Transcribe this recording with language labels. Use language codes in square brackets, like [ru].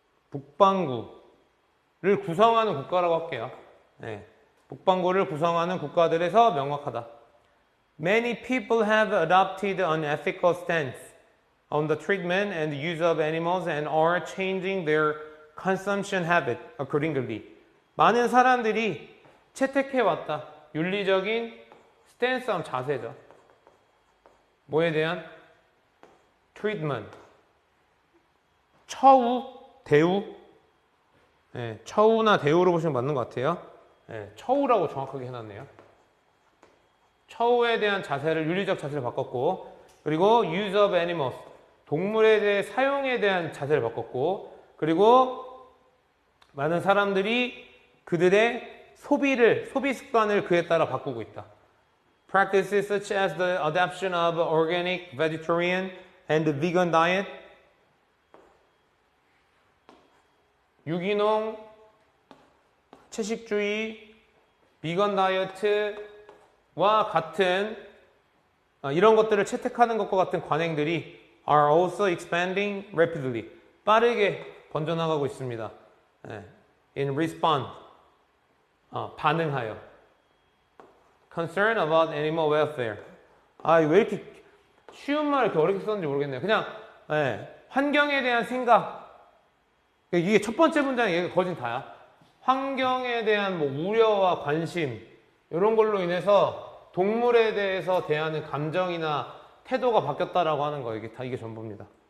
[ko] 북반구를 구성하는 국가라고 할게요. 북반구를 구성하는 국가들에서 명확하다. [en] Many people have adopted an ethical stance on the treatment and use of animals and are changing their consumption habit accordingly. [ko] 많은 사람들이 채택해왔다. 윤리적인 스탠스, 자세죠. 뭐에 대한? treatment. 처우, 대우. 처우나 대우로 보시면 맞는 것 같아요. 처우라고 정확하게 해놨네요. 처우에 대한 자세를, 윤리적 자세를 바꿨고, 그리고 [en] use of animals. [ko] 동물에 대해 사용에 대한 자세를 바꿨고, 그리고 많은 사람들이 그들의 소비 습관을 그에 따라 바꾸고 있다. [en] Practices such as the adoption of organic, vegetarian, and vegan diet, [ko] 유기농, 채식주의, 비건 다이어트와 같은 이런 것들을 채택하는 것과 같은 관행들이 [en] are also expanding rapidly. [ko] 빠르게 번져나가고 있습니다. [en] In response. [ko] 반응하여. [en] Concern about animal welfare. [ko] 왜 이렇게 쉬운 말을 이렇게 어렵게 썼는지 모르겠네요. 그냥 환경에 대한 생각. 이게 첫 번째 문장이 얘가 거진 다야. 환경에 대한 뭐 우려와 관심 이런 걸로 인해서 동물에 대해서 대하는 감정이나 태도가 바뀌었다라고 하는 거. 이게 전부입니다.